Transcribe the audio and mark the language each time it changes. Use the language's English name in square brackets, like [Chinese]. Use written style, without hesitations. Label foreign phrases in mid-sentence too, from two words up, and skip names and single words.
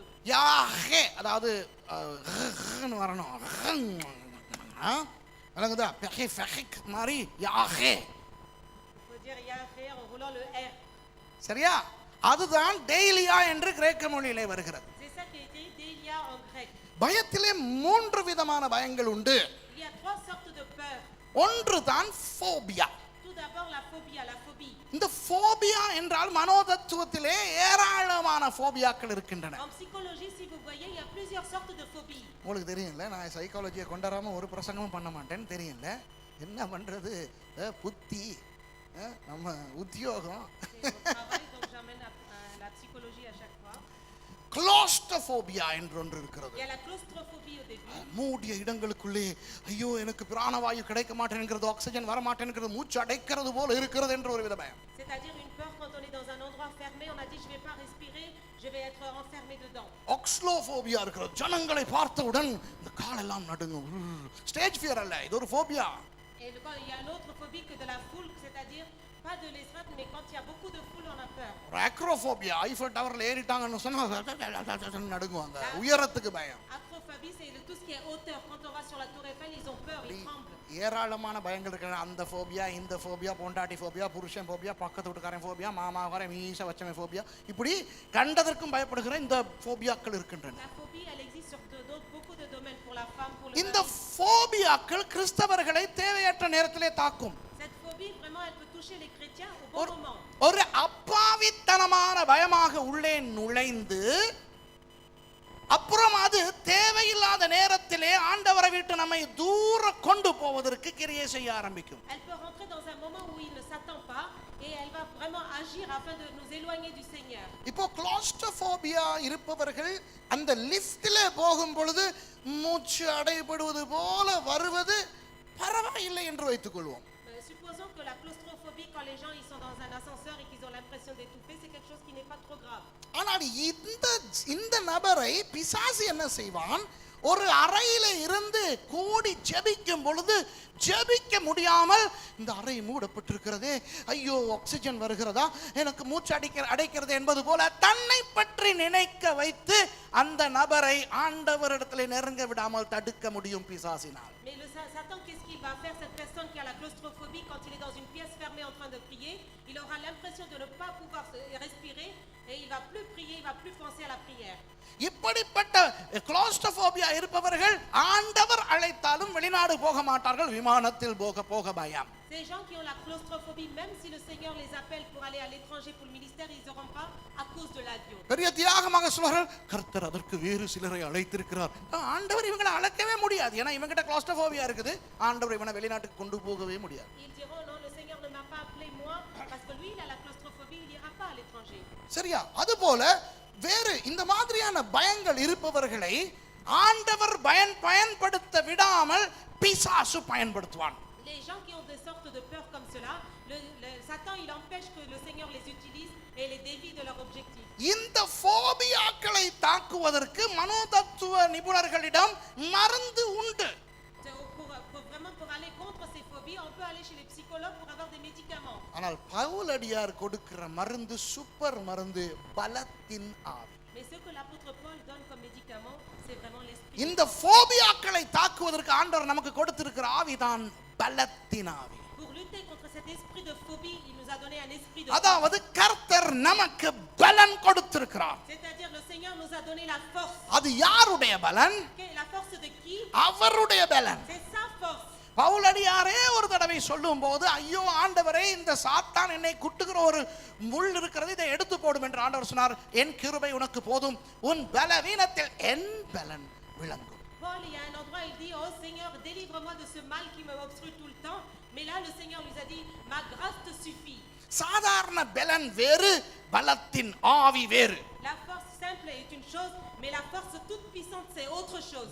[Tamil] யாஹே அதாவது வரணும். விளங்குதா? மாதிரி யாஹே. [French] Il faut dire Yahvé en roulant le R. [Tamil] சரியா? அதுதான் டெய்லியா என்று கிரேக்க மொழியிலே வருகிறது. [French] C'est ça qui est écrit Deilia en grec. [Tamil] பயத்திலே 3 விதமான பயங்கள் உண்டு. [French] Il y a 3 sortes de peur. [Tamil] ஒன்று தான் ஃபோபியா. [French] Tout d'abord la phobie. [Tamil] இந்த ஃபோபியா என்றால் மனோதத்துவத்திலே ஏராளமான ஃபோபியாக்கள் இருக்கின்றன. [French] En psychologie, si vous voyez, il y a plusieurs sortes de phobies. [Tamil] உங்களுக்கு தெரியும்ல, நான் சைக்காலஜியை கொண்டாடாம ஒரு பிரசங்கமும் பண்ண மாட்டேன்னு தெரியும்ல. என்ன பண்றது? புத்தி, நம்ம உத்தியோகம். [French] C'est mon travail, donc j'emmène la psychologie à chaque fois. [Tamil] கிளாஸ்ட்ரோபோபியா என்று ஒன்று இருக்கிறது. [French] Il y a la claustrophobie au début. [Tamil] மூடிய இடங்களுக்குள்ளே ஐயோ எனக்கு பிராணவாயு கிடைக்க மாட்டேங்கிறது, ஆக்சிஜன் வர மாட்டேங்கிறது, மூச்சு அடைக்கிறது போல இருக்கிறது என்று ஒரு வித பயம். [French] C'est-à-dire une peur quand on est dans un endroit fermé, on a dit je vais pas respirer, je vais être enfermé dedans. [Tamil] ஆக்ஸ்லோபோபியா இருக்கிறது. ஜனங்களை பார்த்தவுடன் இந்த காலெல்லாம் நடுங்கும். [English] stage fear [Tamil] அல்ல, இது ஒரு ஃபோபியா. [French] Et il y a l'autre phobie que de la foule, c'est-à-dire pas de l'estrade, mais quand il y a beaucoup de foule, on a peur. [Tamil] அக்ரோபோபியா, ஐஃபல் டவர்ல ஏறிட்டாங்கன்னு சொன்னா நடுங்குவாங்க. உயரத்துக்கு பயம். [French] Acrophobie, c'est tout ce qui est hauteur. Quand on va sur la tour Eiffel, ils ont peur, ils tremblent. [Tamil] ஏராளமான பயங்கள் இருக்கிற அந்த ஃபோபியா, இந்த ஃபோபியா, பொண்டாட்டி ஃபோபியா, புருஷன் ஃபோபியா, பக்கத்து வீட்டுக்காரன் ஃபோபியா, மாமாக்காரன் மீச வச்சவன் ஃபோபியா, இப்படி கண்டதற்கும் பயப்படுகிற இந்த ஃபோபியாக்கள் இருக்கின்றன. [French] La phobie, elle existe sur beaucoup de domaines, pour la femme, pour le [Tamil] இந்த [French] mari. [Tamil] ஃபோபியாக்கள் கிறிஸ்தவர்களை தேவையற்ற நேரத்திலே தாக்கும். [French] Cette phobie, vraiment, elle peut toucher les chrétiens au bon moment. [Tamil] ஒரு அப்பாவித்தனமான பயமாக உள்ளே நுழைந்து அப்புறம் அது தேவையில்லாத நேரத்திலே ஆண்டவரை விட்டு நம்மை தூர கொண்டு போவதற்கு கிரியை செய்ய ஆரம்பிக்கும். [French] Elle peut rentrer dans un moment où il ne s'attend pas et elle va vraiment agir afin de nous éloigner du Seigneur. [Tamil] இப்போ கிளாஸ்ட்ரோபோபியா இருப்பவர்கள் அந்த லிஃப்ட்ல போகும் பொழுது மூச்சு அடைபடுவது போல வருவது பரவாயில்லை என்று வைத்துக் கொள்வோம். [French] Supposons que la claustrophobie, quand les gens ils sont dans un ascenseur et qu'ils ont l'impression d'étouffer, c'est quelque chose qui n'est pas trop grave. [Tamil] ஆனால் இந்த நபரை பிசாசு என்ன செய்வான்? ஒரு அறையில இருந்து கூடி ஜெபிக்கும் பொழுது ஜெபிக்க முடியாமல் இந்த அறை மூடப்பட்டிருக்கிறதே, ஐயோ ஆக்சிஜன் வருகிறதா, எனக்கு மூச்சு அடைக்கிறது என்பது போல தன்னை பற்றி நினைக்க வைத்து அந்த நபரை ஆண்டவரிடத்தில் நெருங்க விடாமல் தடுக்க முடியும் பிசாசினால். [French] Mais le Satan, qu'est-ce qu'il va faire? Cette personne qui a la claustrophobie, quand il est dans une pièce fermée en train de prier, il aura l'impression de ne pas pouvoir respirer et il va plus prier, il va plus penser à la prière. [Tamil] இப்படிப்பட்ட கிளாஸ்ட்ரோபோபியா இருப்பவர்கள் ஆண்டவர் அழைத்தாலும் வெளிநாடு போக மாட்டார்கள், விமானத்தில் போக பயம். [French] Ces gens qui ont la claustrophobie, même si le Seigneur les appelle pour aller à l'étranger pour le ministère, ils n'auront pas à cause de l'avion. [Tamil] பெரிய தியாகமாக சொல்வார்கள், கர்த்தர் அதற்கு வேறு சிலரை அழைத்திருக்கிறார். ஆண்டவர் இவங்களை அழைக்கவே முடியாது, ஏன்னா இவங்கிட்ட கிளாஸ்ட்ரோபோபியா இருக்குது. ஆண்டவர் இவனை வெளிநாட்டுக்கு கொண்டு போகவே முடியாது. [French] Ils diront non, le Seigneur ne m'a pas appelé moi parce que lui il a la claustrophobie, il n'ira pas à l'étranger. [Tamil] சரியா? அதுபோல வேறு இந்த மாதிரியான பயங்கள் இருப்பவர்களை ஆண்டவர் பயன்படுத்த விடாமல் பிசாசு பயன்படுத்துவான். [French] Les gens qui ont des sortes de peurs comme cela, Satan il empêche que le Seigneur les utilise et les dévie de leur objectif. [Tamil] இந்த ஃபோபியாக்களை தாக்குவதற்கு மனோதத்துவ நிபுணர்களிடம் மருந்து உண்டு. [French] Pour aller contre ces phobies, on peut aller chez les psychologues pour avoir des médicaments. [Tamil] ஆனால் பவுலடியார் கொடுக்கிற மருந்து சூப்பர் மருந்து, பலத்தின் ஆவி. [French] Mais ce que l'apôtre Paul donne comme médicament, c'est vraiment l'esprit. [Tamil] இந்த ஃபோபியாக்களை தாக்குவதற்கு ஆண்டவர் நமக்கு கொடுத்திருக்கிற ஆவிதான் பலத்தின் ஆவி. [French] Pour lutter contre cet esprit de phobie, il nous a donné un esprit de [Tamil] அதாவது கர்த்தர் நமக்கு பலன் கொடுத்திருக்கிறார். [French] C'est-à-dire le Seigneur nous a donné la force. [Tamil] அது யாருடைய பலன்? [French] La force de qui? [Tamil] அவருடைய பலன். [French] C'est sa force. [Tamil] பவுலடியாரே ஒரு தடவை சொல்லும் போது, ஐயோ ஆண்டவரே, இந்த சாத்தான் என்னை குட்டுகிற ஒரு முள் இருக்கிறது, இதை எடுத்து போடும் என்று ஆண்டவர் சொன்னார். என் கிருபை உனக்கு போதும், உன் பலவீனத்தில் என் பலன் விளங்கும். [French] Paul, il y a un endroit, il dit, oh Seigneur, délivre-moi de ce mal qui me obstrue tout le temps. Mais là, le Seigneur lui a dit, ma grâce te suffit. [Tamil] சாதாரண பலன் வேறு, பலத்தின் ஆவி வேறு. [French] La force simple est une chose, mais la force toute puissante c'est autre chose.